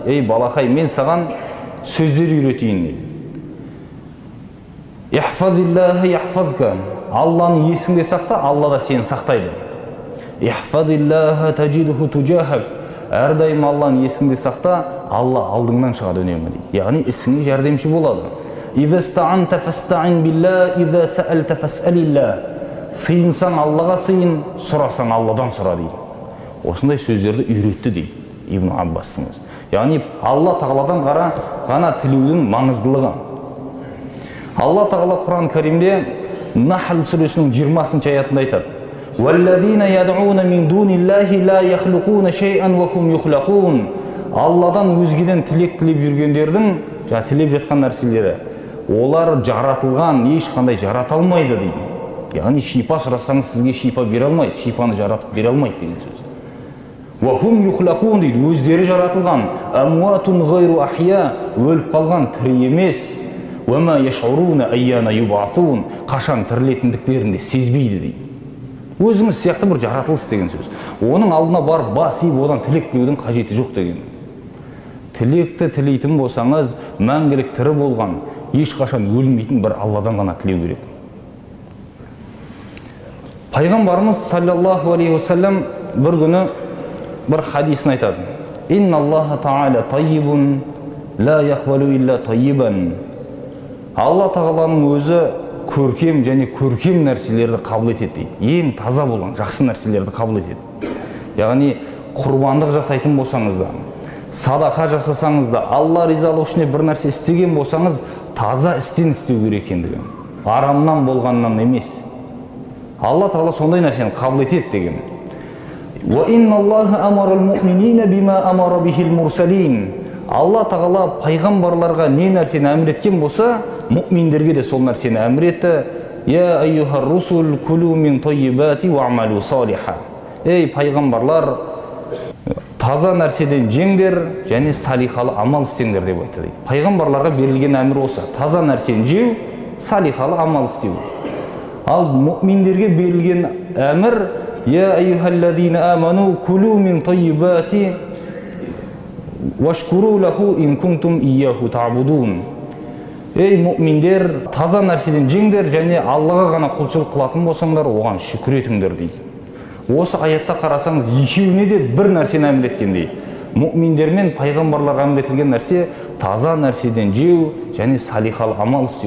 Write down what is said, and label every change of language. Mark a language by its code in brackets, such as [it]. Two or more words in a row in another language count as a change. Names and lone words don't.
[kk] Ей балақай, мен саған сөздер үйретейін дейді. [ar] «احفظ الله يحفظك». [kk] Алланы есіңде сақта, Алла да сені сақтайды. [ar] «احفظ الله تجده تجاهك». [kk] Әрдайым Алланы есіңде сақта, Алла алдыңнан шығады үнемі дейді. Яғни ісіңе жәрдемші болады. [ar] «إذا استعنت فاستعن بالله، إذا سألت فاسأل الله». [kk] Сыйынсаң Аллаға сыйын, сұрасаң Алладан сұра дейді. Осындай сөздерді үйретті дейді Ибн Аббастың өзі. Яғни Алла тағаладан ғана тілеудің маңыздылығы. Алла тағала Құран Кәримде Нахл сүресінің 20-шы аятында айтады: [ar] «والذين يدعون من دون الله لا يخلقون شيئا وهم يخلقون». [kk] Алладан өзгеден тілек тілеп жүргендердің, тілеп жатқан нәрселері, олар жаратылған, ешқандай жарата алмайды дейді. Яғни шипа сұрасаңыз сізге шипа бере алмайды, шипаны жаратып бере алмайды деген сөз. [ar] «وهم يخلقون» [kk] дейді, өздері жаратылған. [ar] «أموات غير أحياء», [kk] өліп қалған, тірі емес. [ar] «وما يشعرون أيان يبعثون», [kk] қашан тірілетіндіктерін де сезбейді дейді. Өзіңіз сияқты бір жаратылыс деген сөз. Оның алдына барып бас иіп, одан тілек тілеудің қажеті жоқ деген. Тілекті тілейтін болсаңыз, мәңгілік тірі болған, ешқашан өлмейтін бір Алладан ғана тілеу керек. Пайғамбарымыз [ar] صلى الله عليه وسلم [kk] бір күні бір хадисін айтады: [ar] «إن الله تعالى طيب لا يقبل إلا طيبا». [kk] Алла тағаланың өзі көркем және көркем нәрселерді қабыл етеді дейді. Ең таза болған, жақсы нәрселерді қабыл етеді. Яғни құрбандық жасайтын болсаңыз да, садақа жасасаңыз да, Алла ризалығы үшін бір нәрсе істеген болсаңыз, таза істен істеу керек екендігі. Арамнан болғаннан емес. Алла тағала сондай нәрсені қабыл етеді деген. [ar] «وإن الله أمر المؤمنين بما أمر به المرسلين». [kk] Алла тағала пайғамбарларға не нәрсені әмір еткен болса, мұъминдерге де сол нәрсені әмір етті. [ar] «يا أيها الرسل كلوا من الطيبات واعملوا صالحا». [kk] Ей пайғамбарлар, таза нәрседен жеңдер және салихалы амал істеңдер деп айтты дейді. Пайғамбарларға берілген әмір осы: таза нәрсені жеу, салихалы амал істеу. Ал мұъминдерге берілген әмір: [ar] «يا أيها الذين آمنوا كلوا من الطيبات واشكروا له إن كنتم إياه تعبدون». [kk] Ей мұъминдер, таза нәрседен жеңдер және Аллаға ғана құлшылық қылатын болсаңдар, оған шүкір етіңдер дейді. Осы аятта қарасаңыз, екеуіне де бір нәрсені әмір еткен дейді. Мұъминдер мен пайғамбарларға әмір етілген нәрсе таза нәрседен жеу және салихалы амал істеу.